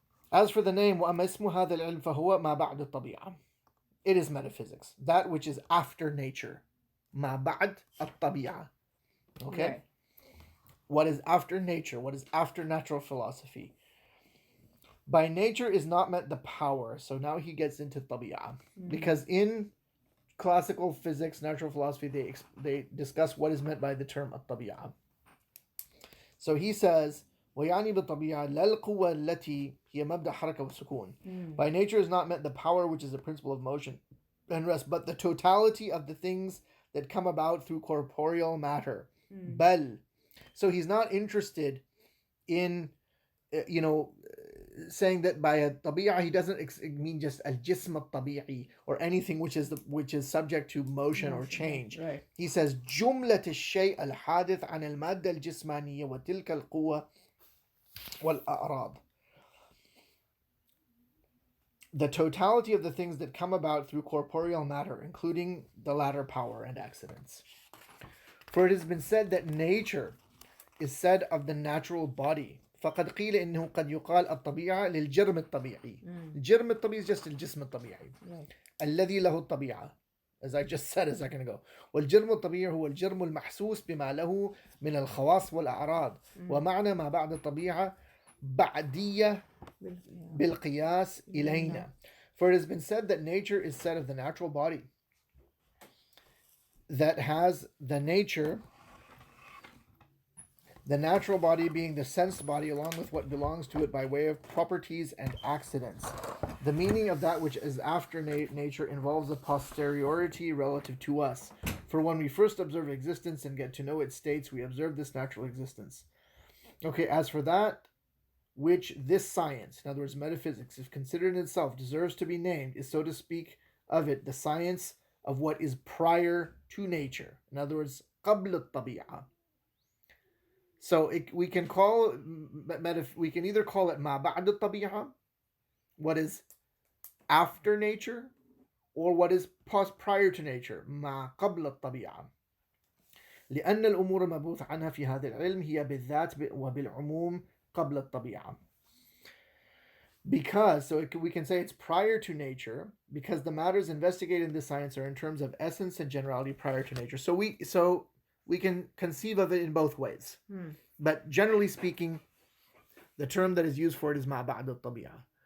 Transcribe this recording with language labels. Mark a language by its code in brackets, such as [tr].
[en] As for the name, [ar] وَأَمَا اسْمُ هَذَا الْعِلْمِ فَهُوَ مَا بَعْدُ الطَّبِيعَةِ. [en] It is metaphysics, that which is after nature. [ar] مَا بَعْدُ الطَّبِيعَةِ. [en] Okay? Right. What is after nature? What is after natural philosophy? By nature is not meant the power. So now he gets into tabi'ah. Because in classical physics, natural philosophy, they discuss what is meant by the term at-tabi'ah. So he says, [ar] وَيَعْنِي بِالطَّبِيعَةِ لَا الْقُوَّةِ الَّتِي هِيَ مَبْدَأ حَرَكَةٍ وَسُكُونٍ. [en] By nature is not meant the power which is the principle of motion and rest, but the totality of the things that come about through corporeal matter. [ar] بَل. [en] So he's not interested in, saying that by a tabi'ah he doesn't mean just al-jism al-tabi'i or anything which is subject to motion or change. Right. [ar] He says جملة الشيء الحادث عن المادة الجسمانية وتلك القوة والأعراض. [en] The totality of the things that come about through corporeal matter, including the latter power and accidents. For it has been said that nature is said of the natural body. [ar] فقد قيل إنه قد يقال الطبيعة للجرم الطبيعي. الجرم الطبيعي [en] is just [ar] الجسم الطبيعي. الذي له الطبيعة. [en] As I just said a second ago. [ar] والجرم الطبيعي هو الجرم المحسوس بما له من الخواص والأعراض. ومعنى ما بعد الطبيعة بعدية بالقياس إلينا. [en] For it has been said that nature is said of the natural body that has the natural body being the sense body along with what belongs to it by way of properties and accidents. The meaning of that which is after nature involves a posteriority relative to us. For when we first observe existence and get to know its states, we observe this natural existence. Okay, as for that which this science, in other words, metaphysics, if considered in itself, deserves to be named, is, so to speak, of it, the science of what is prior to nature. In other words, [ar] قبل الطبيعة. [en] So we can either call it [ar] ما بعد الطبيعة, [en] what is after nature, or what is prior to nature, [ar] ما قبل الطبيعة. لأن الأمور المبحوث عنها في هذا العلم هي بالذات وبالعموم قبل الطبيعة. [en] Because, so we can say it's prior to nature, because the matters investigated in this science are in terms of essence and generality prior to nature. So we can conceive of it in both ways. But generally speaking, the term that is used for it is [ar] ما بعد الطبيعة.